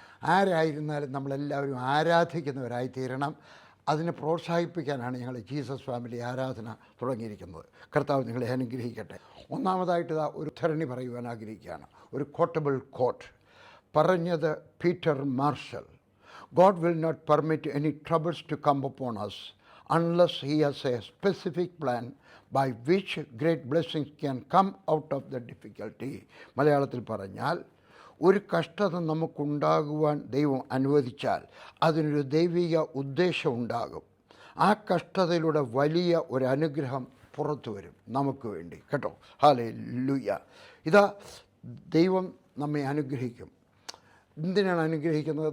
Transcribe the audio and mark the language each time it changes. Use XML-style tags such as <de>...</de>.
<ml>ആരായിരുന്നാലും നമ്മളെല്ലാവരും ആരാധിക്കുന്നവരായി തീരണം. അതിനെ പ്രോത്സാഹിപ്പിക്കാനാണ് ഞങ്ങൾ ജീസസ് ഫാമിലി ആരാധന തുടങ്ങിയിരിക്കുന്നത്. കർത്താവ് നിങ്ങളെ അനുഗ്രഹിക്കട്ടെ. ഒന്നാമതായിട്ട് ഒരു ഉദ്ധരണി പറയുവാൻ ആഗ്രഹിക്കുകയാണ്. ഒരു കോട്ടബിൾ കോട്ട് പറഞ്ഞത് Peter marshal.</ml> <en>God will not permit any troubles to come upon us unless He has a specific plan by which great blessings can come out of the difficulty.</en> <ml>മലയാളത്തിൽ പറഞ്ഞാൽ, ഒരു കഷ്ടത നമുക്കുണ്ടാകുവാൻ ദൈവം അനുവദിച്ചാൽ അതിനൊരു ദൈവിക ഉദ്ദേശം ഉണ്ടാകും. ആ കഷ്ടതയിലൂടെ വലിയ ഒരു അനുഗ്രഹം പുറത്തു വരും നമുക്ക് വേണ്ടി, കേട്ടോ. ഹല്ലേലൂയ. ഇതാ, ദൈവം നമ്മെ അനുഗ്രഹിക്കും. എന്തിനാണ് അനുഗ്രഹിക്കുന്നത്?</ml>